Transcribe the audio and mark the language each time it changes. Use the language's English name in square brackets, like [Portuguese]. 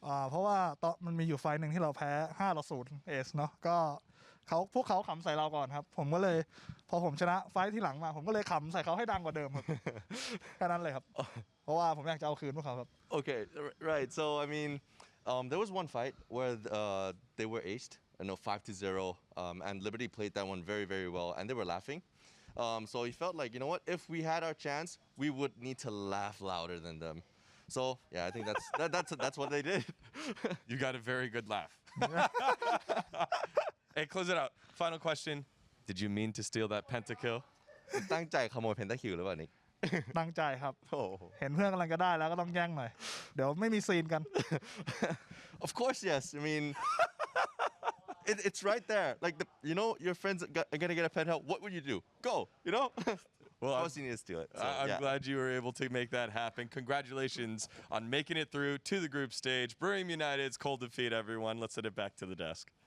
[Thai] เพราะว่ามันมีอยู่ไฟล์หนึ่งที่เราแพ้5-0เอสเนาะก็พวกเขาขำใส่เราก่อนครับผมก็เลยพอผมชนะไฟล์ที่หลังมาผมก็เลยขำใส่เขาให้ดังกว่าเดิมครับแค่นั้นเลยครับเพราะว่าผมอยากจะเอาคืนพวกเขาครับ [English] Okay, right. So I mean, there was one fight where they were aced, 5-0, and Liberty played that one very, very well, and they were laughing. So he felt like, what? If we had our chance, we would need to laugh louder than them. So yeah, I think that's what they did. You got a very good laugh. Hey, close it out. Final question. Did you mean to steal that pentakill? [Thai] ตั้งใจขโมยเพนตาคิวหรือเปล่านิก ตั้งใจครับเห็นเพื่อนกำลังจะได้แล้วก็ต้องแย่งหน่อยเดี๋ยวไม่มีซีนกัน [English] Of course, yes. I mean, it's right there. Like your friends are gonna get a penthouse. What would you do? Go. Well, I need to steal it. So, I'm glad you were able to make that happen. Congratulations on making it through to the group stage. Buriram United's cold defeat, everyone. Let's send it back to the desk.